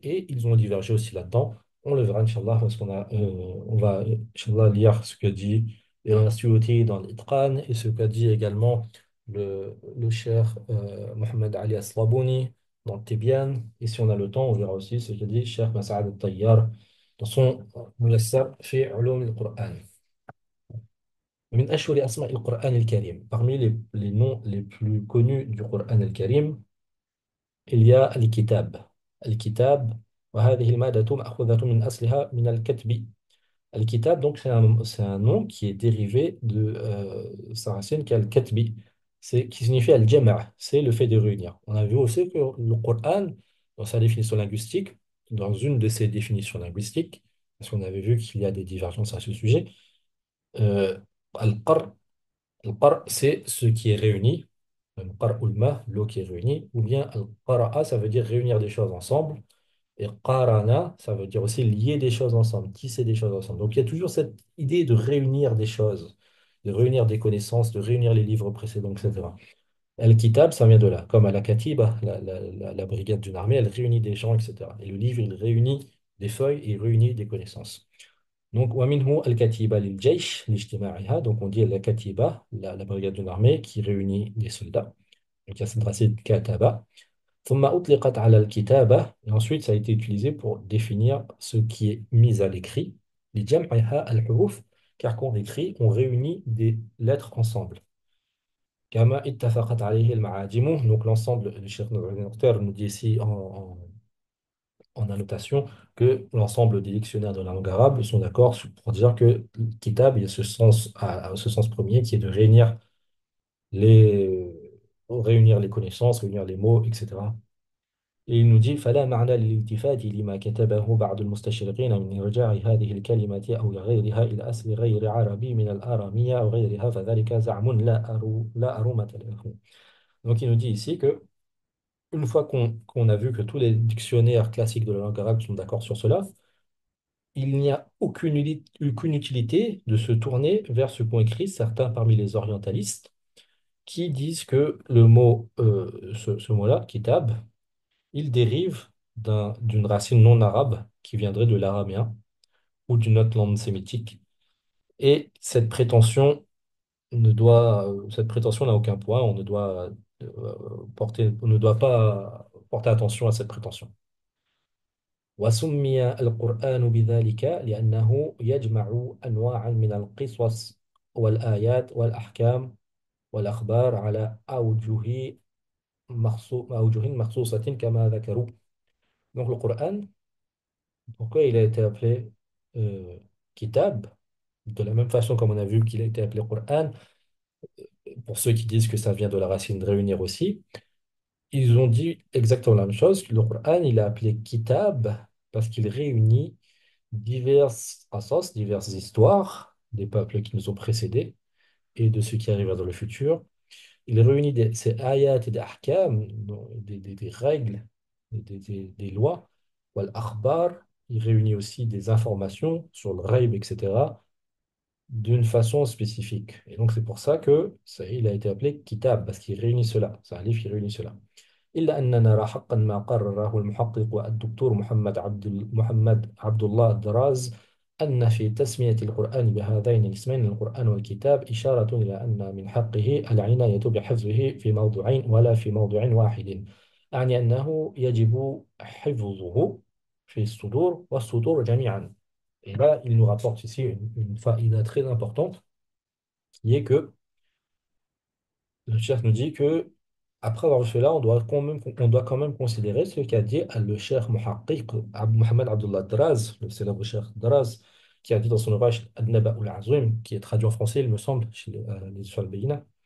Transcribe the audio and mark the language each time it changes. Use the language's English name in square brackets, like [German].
[French] Et ils ont divergé aussi là-dedans. On le verra, Inch'Allah, parce on va, Inch'Allah, lire ce que dit Ibn Suyuti dans l'Itqan et ce qu'a dit également le cheikh Mohamed Ali Aslabouni dans le Tibyan. Et si on a le temps, on verra aussi ce que dit Cheikh Mas'ad al-Tayyar dans son Muyassar fi Ulum al-Qur'an. [Arabic] من أشهر أسماء القرآن الكريم. [French] Parmi les noms les plus connus du Coran al-Karim, il y a Al-Kitab. [Arabic] Al-Kitab, وهذه المادة مأخوذة من أصلها من الكتب. [French] Al-Kitab, donc, c'est un nom qui est dérivé de sa racine qui est Al-Katbi, qui signifie Al-Jama', c'est le fait de réunir. On a vu aussi que le Coran, dans sa définition linguistique, dans une de ses définitions linguistiques, parce qu'on avait vu qu'il y a des divergences à ce sujet, euh, Al-Qar, Al-Qar, c'est ce qui est réuni. Al-Qar ou l'eau qui est réunie. Ou bien Al-Qara'a, ça veut dire réunir des choses ensemble. Et Qarana, ça veut dire aussi lier des choses ensemble, tisser des choses ensemble. Donc il y a toujours cette idée de réunir des choses. de réunir des connaissances, de réunir les livres précédents, etc. Al-Kitab, ça vient de là. Comme à la Katiba, la brigade d'une armée, elle réunit des gens, etc. Et le livre, il réunit des feuilles et il réunit des connaissances. [Arabic] Donc, ومنه الكتيبة للجيش لاجتماعها. [French] Donc, on dit la Katiba, la brigade d'une armée qui réunit des soldats. Donc, il y a cette racine kataba. [Arabic] ثم أطلقت على الكتابة. [French] Et ensuite, ça a été utilisé pour définir ce qui est mis à l'écrit. [Arabic] لجمعها الحروف. [French] Car quand on écrit, on réunit des lettres ensemble. [Arabic] كما اتفقت عليه المعاجم. [French] Donc, l'ensemble, le Cheikh Docteur nous dit ici en annotation que l'ensemble des dictionnaires de la langue arabe sont d'accord pour dire que kitab, il y a ce sens, à ce sens premier qui est de les, réunir les connaissances, réunir les mots, etc. Et il nous dit [Arabic] فلا معنى للالتفات لما كتبه بعض المستشرقين من إرجاع هذه الكلمة أو غيرها إلى أصل غير عربي من الآرامية أو غيرها فذلك زعم لا أرومة له. [French] Donc il nous dit ici que une fois qu'on a vu que tous les dictionnaires classiques de la langue arabe sont d'accord sur cela, il n'y a aucune utilité de se tourner vers ce qu'ont écrit certains parmi les orientalistes qui disent que le mot, ce mot-là, kitab, il dérive d'une racine non arabe qui viendrait de l'araméen ou d'une autre langue sémitique. Et cette prétention n'a aucun poids, on ne doit pas porter attention à cette prétention. [Arabic] وسمي القرآن بذلك لأنه يجمع أنواعا من القصص والآيات والأحكام والأخبار على أوجه مخصوصة كما ذكروا. [French] Donc le Coran, pourquoi il a été appelé Kitab? De la même façon comme on a vu qu'il a été appelé Coran, pour ceux qui disent que ça vient de la racine de réunir aussi, ils ont dit exactement la même chose. Le Coran, il est appelé Kitab parce qu'il réunit diverses assos, diverses histoires des peuples qui nous ont précédés et de ceux qui arrivent dans le futur. Il réunit ces ayats et des ahkam, des règles, des lois. [Arabic] Wal akhbar, [French] il réunit aussi des informations sur le ghaib, etc., d'une façon spécifique. Et donc c'est pour ça que il a été appelé kitab, parce qu'il réunit cela. C'est un livre qui réunit cela. [Arabic] إلا أننا نرى حقا ما قرره المحقق الدكتور محمد عبد الله الدراز أن في تسمية القرآن بهذين الاسمين القرآن والكتاب إشارة إلى أن من حقه العناية بحفظه في موضوعين ولا في موضوع واحد. أعني أنه يجب حفظه في الصدور والسطور جميعا. [French] Et là, il nous rapporte ici une faïda très importante, qui est que le chef nous dit que après avoir fait cela, on doit quand même considérer ce qu'a dit le cheikh Muhaqqiq Mohamed Abdullah Draz, le célèbre cheikh Draz, qui a dit dans son ouvrage Ad-Naba al-Azim, qui est traduit en français, il me semble, chez les Al-Bayna,